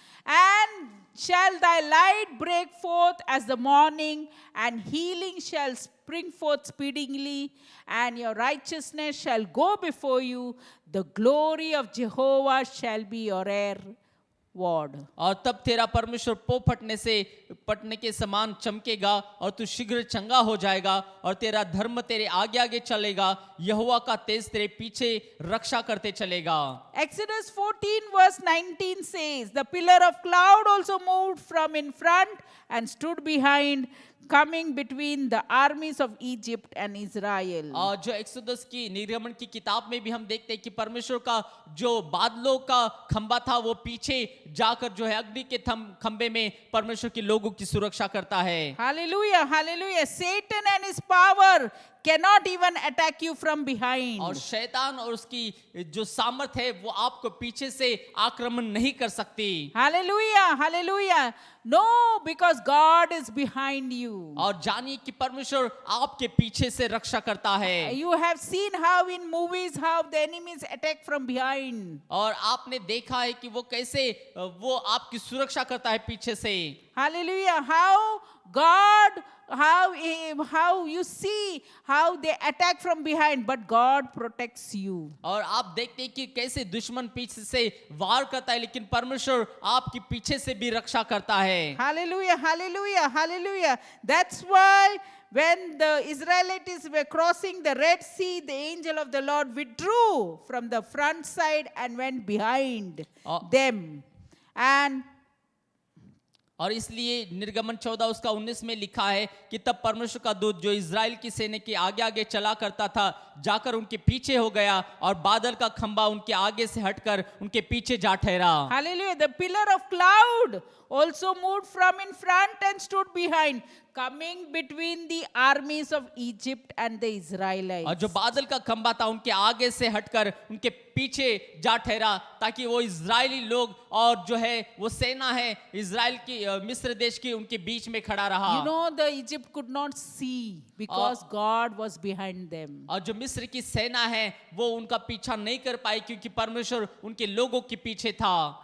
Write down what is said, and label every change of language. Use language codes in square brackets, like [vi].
[en] And shall thy light break forth as the morning, and healing shall spring forth speedily, and your righteousness shall go before you. The glory of Jehovah shall be your rear ward. [hi] और तब तेरा परमेश्वर पो पटने के समान चमकेगा, और तू शीघ्र चंगा हो जाएगा, और तेरा धर्म तेरे आगे आगे चलेगा, यहोवा का तेज तेरे पीछे रक्षा करते चलेगा। [en] Exodus 14 verse 19 says, the pillar of cloud also moved from in front and stood behind, coming between the armies of Egypt and Israel. [hi] और जो एक्सोदस की निर्गमन की किताब में भी हम देखते हैं कि परमेश्वर का जो बादलों का खंबा था वो पीछे जाकर जो है अग्नि के खंबे में परमेश्वर के लोगों की सुरक्षा करता है। [en] Hallelujah, hallelujah. Satan and his power cannot even attack you from behind. [hi] और शैतान और उसकी जो सामर्थ है वो आपको पीछे से आक्रमण नहीं कर सकती। [en] Hallelujah, hallelujah. No, because God is behind you. [hi] और जानिए कि परमेश्वर आपके पीछे से रक्षा करता है। [en] You have seen how in movies how the enemies attack from behind. [hi] और आपने देखा है कि वो कैसे वो आपकी सुरक्षा करता है पीछे से। [en] Hallelujah. How God, how you see how they attack from behind, but God protects you. [hi] और आप देखते हैं कि कैसे दुश्मन पीछे से वार करता है, लेकिन परमेश्वर आपकी पीछे से भी रक्षा करता है। [en] Hallelujah, hallelujah, hallelujah. That's why when the Israelites were crossing the Red Sea, the angel of the Lord withdrew from the front side and went behind them. And [hi] और इसलिए निर्गमन 14 उसका 19 में लिखा है कि तब परमेश्वर का दूत जो इज़राइल की सेना के आगे आगे चला करता था जाकर उनके पीछे हो गया, और बादल का खंबा उनके आगे से हटकर उनके पीछे जा ठहरा। [en] hallelujah, the pillar of cloud also moved from in front and stood behind, coming between the armies of Egypt and the Israelites. [hi] और जो बादल का खंबा था उनके आगे से हटकर उनके पीछे जा ठहरा, ताकि वो इज़राइली लोग और जो है वो सेना है इज़राइल की मिस्र देश की उनके बीच में खड़ा रहा। [en] You know, the Egypt could not see because God was behind them. [hi] और जो मिस्र की सेना है वो उनका पीछा नहीं कर पाई क्योंकि परमेश्वर उनके लोगों के पीछे था।